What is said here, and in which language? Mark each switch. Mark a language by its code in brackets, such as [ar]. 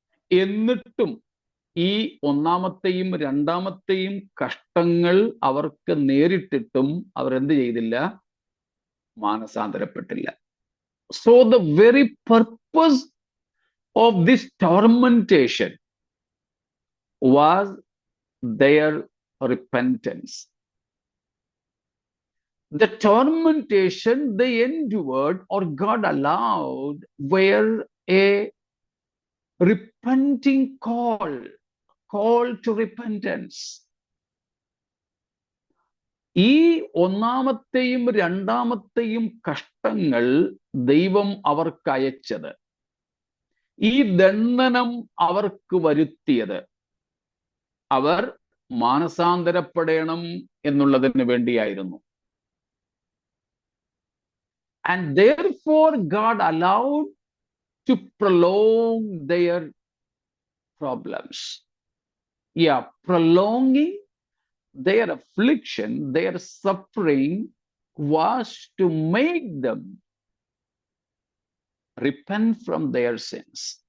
[ml] എന്നിട്ടും ഈ 1-ാമത്തെയും 2-ാമത്തെയും കഷ്ടങ്ങൾ അവർക്ക് നേരിട്ടിട്ടും അവരെന്ത് ചെയ്തില്ല? മാനസാന്തരപ്പെട്ടില്ല. [en] So the very purpose of this tormentation was their repentance. The tormentation they endured or God allowed were a repenting call to repentance. [ml] ഈ ഒന്നാമത്തെയും രണ്ടാമത്തെയും കഷ്ടങ്ങൾ ദൈവം അവർക്ക് അയച്ചത്, ഈ ദണ്ഡനം അവർക്ക് വരുത്തിയത്, അവർ മാനസാന്തരപ്പെടണം എന്നുള്ളതിന് വേണ്ടിയായിരുന്നു. [en] And therefore God allowed to prolong their problems. Yeah, prolonging their affliction, their suffering was to make them repent from their sins.